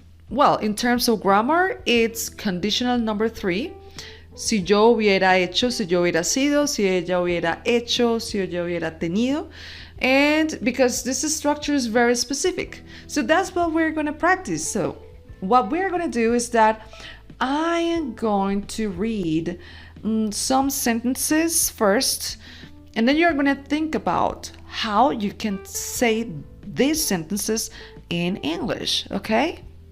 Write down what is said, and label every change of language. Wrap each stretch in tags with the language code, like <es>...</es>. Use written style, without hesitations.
<en>Well, in terms of grammar, it's conditional number 3.</en> <es>Si yo hubiera hecho, si yo hubiera sido, si ella hubiera hecho, si ella hubiera tenido.</es> <en>And because this structure is very specific. So that's what we're going to practice. So what we're going to do is that I am going to read some sentences first, and then you're going to think about how you can say these sentences in English, okay?</en>